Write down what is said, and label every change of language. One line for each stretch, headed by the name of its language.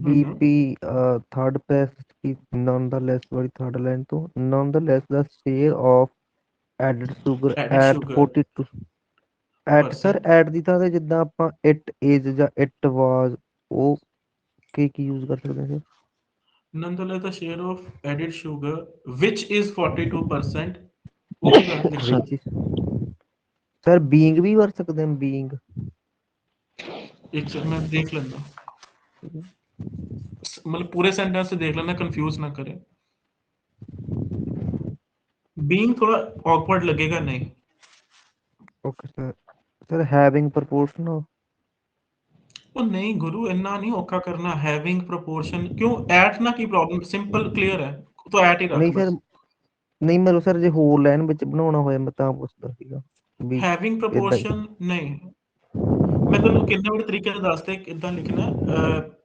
Hindi: BP third पे की nonetheless वाली थर्ड लाइन तो
English: nonetheless the share of added sugar Added at sugar 42 at sir percent.
Punjabi: at ਦੀ ਥਾਂ ਤੇ ਜਿੱਦਾਂ ਆਪਾਂ
English: it is
Punjabi: ਜਾਂ
English: it was
Punjabi: ਉਹ ਕੀ ਯੂਜ਼ ਕਰ ਸਕਦੇ ਹਾਂ
English: Nonetheless, the share of added sugar, which is 42%,
Hindi: वो किधर सर लिखना?
English: which is
Hindi: सर being भी कर सकते हैं being एक से मैं देख लेना, मतलब पूरे सेंटेंस से देख लेना, कंफ्यूज ना करें। बीइंग थोड़ा awkward लगेगा नहीं। Okay sir sir
English: having proportional
Punjabi: ਉਹ ਨਹੀਂ ਗੁਰੂ, ਇੰਨਾ ਨਹੀਂ ਔਖਾ ਕਰਨਾ।
English: having proportion
Punjabi: ਕਿਉਂ, ਐਟ ਨਾ ਕੀ ਪ੍ਰੋਬਲਮ, ਸਿੰਪਲ ਕਲੀਅਰ ਹੈ, ਤੂੰ ਐਟ ਹੀ ਰੱਖ ਨਹੀਂ ਸਰ ਬਸ। ਨਹੀਂ ਮੈਨੂੰ ਸਰ ਜੇ ਹੋਰ ਲਾਈਨ ਵਿੱਚ ਬਣਾਉਣਾ ਹੋਇਆ ਮੈਂ ਤਾਂ ਪੁੱਛਦਾ ਸੀਗਾ ਵੀ
English: having
Punjabi: ਇਦਾਂ ਹੀ ਪ੍ਰੋਪੋਰਸ਼ਨ ਨਹੀਂ, ਮੈਂ ਤੈਨੂੰ ਕਿੰਨੇ ਬੜੇ ਤਰੀਕੇ ਨਾਲ ਦੱਸਦੇ ਕਿੱਦਾਂ ਲਿਖਣਾ।